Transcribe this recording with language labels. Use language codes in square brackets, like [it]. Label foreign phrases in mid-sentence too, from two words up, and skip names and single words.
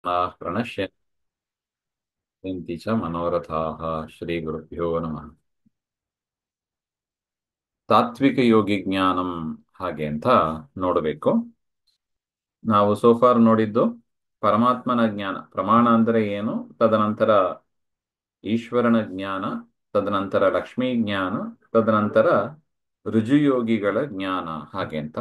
[sa] प्रणश्यन्ति च मनोरथाः ಶ್ರೀಗುರುಭ್ಯೋ ನಮಃ. [kn] ತಾತ್ವಿಕ ಯೋಗಿ ಜ್ಞಾನಂ ಹಾಗೆ ಅಂತ ನೋಡಬೇಕು. ನಾವು ಸೋಫಾರ್ ನೋಡಿದ್ದು ಪರಮಾತ್ಮನ ಜ್ಞಾನ, ಪ್ರಮಾಣ ಅಂದರೆ ಏನು, ತದನಂತರ ಈಶ್ವರನ ಜ್ಞಾನ, ತದನಂತರ ಲಕ್ಷ್ಮೀ ಜ್ಞಾನ, ತದನಂತರ ರುಜುಯೋಗಿಗಳ ಜ್ಞಾನ ಹಾಗೆ ಅಂತ.